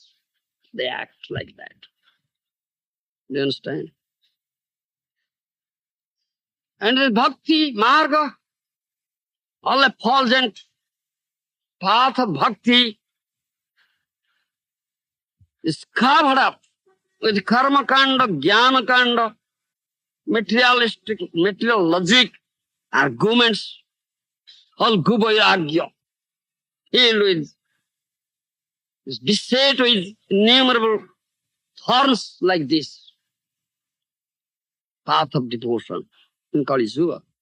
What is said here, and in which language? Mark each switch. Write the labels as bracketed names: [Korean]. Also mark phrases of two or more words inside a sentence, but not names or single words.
[English] They act like that. Do you understand? And the [Sanskrit] bhakti, marga, [English] all effulgent path of bhakti is covered up with [Sanskrit] karma kanda, jnana kanda, [English] materialistic, material logic, arguments, all gubayagya, filled with, is beset with innumerable thorns like this. Path of devotion in Kali Yuga.